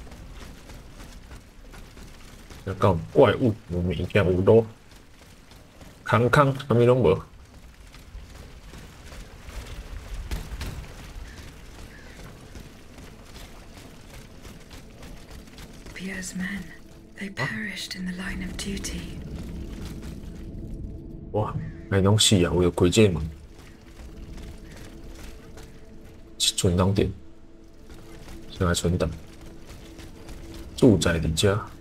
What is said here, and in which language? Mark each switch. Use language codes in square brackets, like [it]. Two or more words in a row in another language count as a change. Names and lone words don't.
[nan] 要讲怪物，有物件有路，空空，啥物拢无。 [en] Pierre's men, they perished in the line of duty. [nan] 哇，那拢死啊！我有开这门，存档点，先来存档。住宅的家。